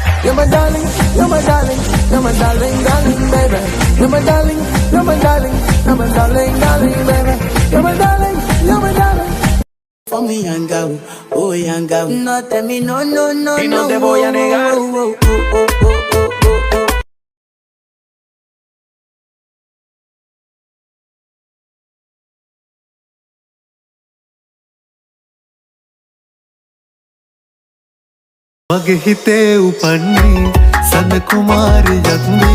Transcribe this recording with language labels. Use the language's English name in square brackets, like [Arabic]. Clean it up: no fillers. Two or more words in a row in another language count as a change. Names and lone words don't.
[English] you're my darling, you're my darling, you're my darling, darling, baby. You're my darling, you're my darling, you're my darling, darling, baby. You're my darling, you're my darling. For me, young girl, oh young girl. No tell me no, no, no, [Spanish] y no. no te voy a negar. [Sinhala] මගේ හිතේ උපන්නේ සඳ කුමාරියක්නේ